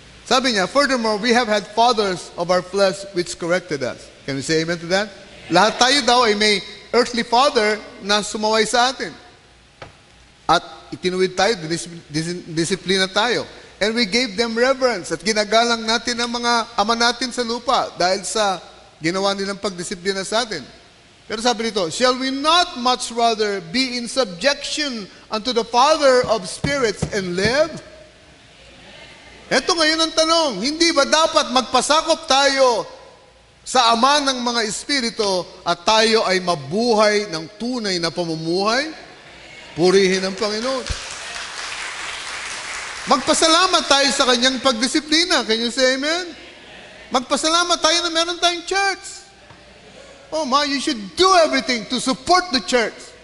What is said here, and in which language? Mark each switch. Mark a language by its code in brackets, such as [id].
[tl] Sabi niya, [en] furthermore, we have had fathers of our flesh which corrected us. Can we say amen to that? [tl] Lahat tayo daw ay may [en] earthly father [tl] na sumaway sa atin. At itinuwid tayo, disiplina tayo. [en] And we gave them reverence. [tl] At ginagalang natin ang mga ama natin sa lupa dahil sa ginawa nilang pagdisiplina sa atin. Pero sabi nito, [en] shall we not much rather be in subjection unto the Father of spirits and live? [tl] Ito ngayon ang tanong, hindi ba dapat magpasakop tayo sa Ama ng mga Espiritu at tayo ay mabuhay ng tunay na pamumuhay? Purihin ang Panginoon. Magpasalamat tayo sa kanyang pagdisiplina. [en] Can you say amen? [tl] Magpasalamat tayo na meron tayong church. [en] Oh my, you should do everything to support the church.